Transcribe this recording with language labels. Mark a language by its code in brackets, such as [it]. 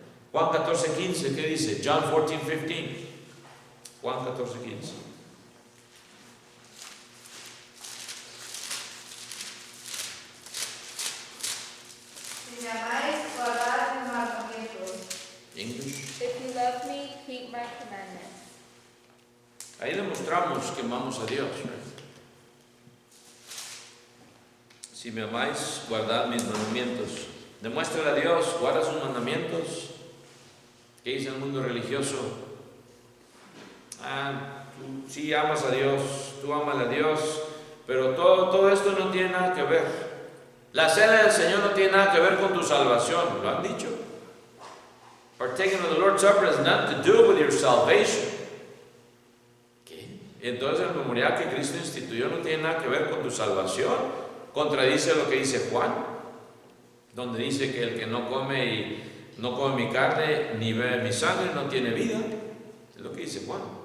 [es] Juan 14:15, ¿qué dice? John 14:15. Juan 14:15. Si me amáis, guardad mis mandamientos. [en] English. If you love me, keep my commandments. [es] Ahí demostramos que amamos a Dios, ¿verdad? Si me amáis, guardad mis mandamientos. Demuéstrale a Dios, guarda sus mandamientos. ¿Qué dice el mundo religioso? Tú sí amas a Dios, tú amas a Dios, pero todo esto no tiene nada que ver. La cena del Señor no tiene nada que ver con tu salvación, lo han dicho. [en] Partaking of the Lord's Supper has nothing to do with your salvation. [es] ¿Qué? Entonces el memorial que Cristo instituyó no tiene nada que ver con tu salvación. Contradice lo que dice Juan, donde dice que el que no come mi carne ni bebe mi sangre no tiene vida. Es lo que dice Juan.